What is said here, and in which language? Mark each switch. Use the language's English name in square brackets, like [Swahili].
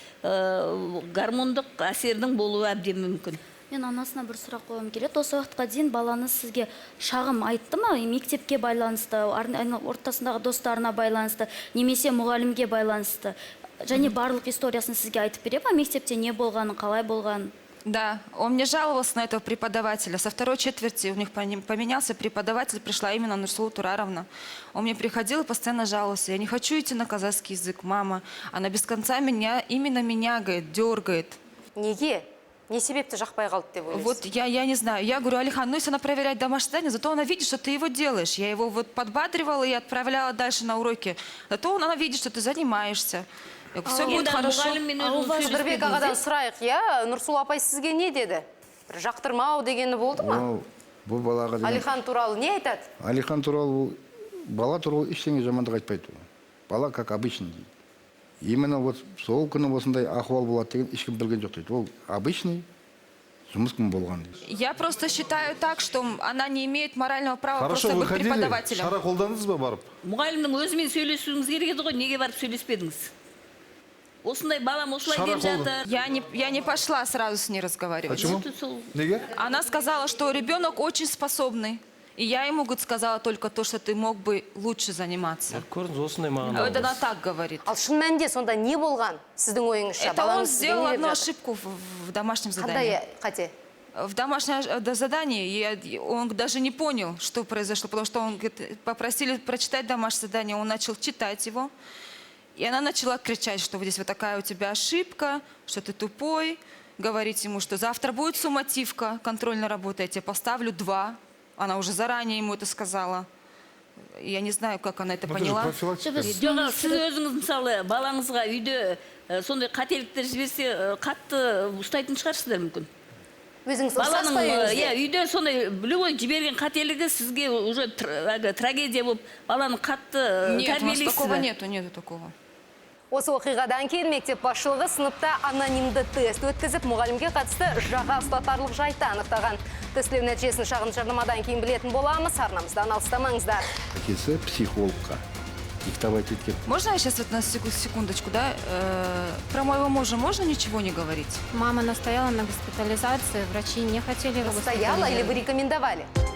[Kazakh] Гормондық әсердің болуы әбден мүмкін. Мен анасына бір сұрақ қойғым келеді. Осы уақытқа дейін балаңыз сізге шағым айтты ма? Мектепке байланысты, ортасындағы достарына байланысты, немесе мұғалімге байланысты. Және барлық историясын сізге айтып бере ма? Мектепте не болғанын, қалай болғанын? [Russian] Да, он мне жаловался на этого преподавателя. Со 2-й четверти у них поменялся преподаватель, пришла именно Нурсулу Тураровна. Он мне приходил и постоянно жаловался. Я не хочу идти на казахский язык, мама. Она без конца именно меня, говорит, дергает. [Kazakh] Неге? Не себепті жақпай қалды деп ойлайсыз? [Russian] Вот я не знаю. Я говорю, Алихан, ну если она проверяет домашнее задание, зато она видит, что ты его делаешь. Я его вот подбадривала и отправляла дальше на уроки. Зато она видит, что ты занимаешься. Все будет хорошо. [Kazakh] Нұрбек ағадан сұрайық, Нұрсұлу апай сізге не деді? Бір жақтырмау дегені болды ма? Бұл балаға Алихан туралы не айтады? Алихан туралы, бала туралы ештеңе жамандық айтпайды. Бала [Russian] как обычный [Kazakh] дейді. Именно вот сол күні осындай ахуал болады деген ешкім білген жоқ дейді. Ол обычный жұмыс күн болған дейді. [Russian] Я просто считаю так, что она не имеет морального права Хорошо, просто быть преподавателем. [Kazakh] Шара қолдандыңыз ба барып? Мұғалімнің өзімен сөйлесуіңіз керек еді ғой, неге барып сөйлеспедіңіз? Осындай балам осылай деп жатыр. [Russian] Я не пошла сразу с ней разговаривать. Почему? [Kazakh] Неге? [Russian] Она сказала, что ребенок очень способный. И я ему сказала только то, что ты мог бы лучше заниматься. Это она так говорит. [Kazakh] Ал шын мәнінде сонда не болған сіздің ойыңызша? [Russian] Это он сделал одну ошибку в домашнем задании. [Kazakh] Қандай қате? [Russian] В домашнем задании он даже не понял, что произошло, потому что он попросили прочитать домашнее задание, он начал читать его. И она начала кричать, что вот здесь вот такая у тебя ошибка, что ты тупой. Говорить ему, что завтра будет суммативка, контрольная работа, я тебе поставлю 2. Она уже заранее ему это сказала. Я не знаю, как она это поняла. [Kazakh] Сіз өзіңіз мысалы балаңызға үйде сондай қателіктер жіберсе қатты ұстайтын шығарсыздар мүмкін. Өзіңіз ұстасыз ба үйіңізде? Үйде сондай любой жіберген қателігі сізге уже трагедия болып баланы қатты тәрбиелейсіз ба? [Russian] Нету такого. [Kazakh] Осы оқиғадан кейін мектеп басшылығы сыныпта анонимді тест өткізіп, мұғалімге қатысты жаға ұстатарлық жайтты анықтаған. Тестілеу нәтижесін шағын жарнамадан кейін білетін боламыз, арнамыздан алыстамаңыздар. Әкесі психологқа диктовать еткен. [Russian] Можно я сейчас вот на секундочку, да? Про моего мужа можно ничего не говорить? Мама настояла на госпитализации, врачи не хотели его Настояла или вы рекомендовали?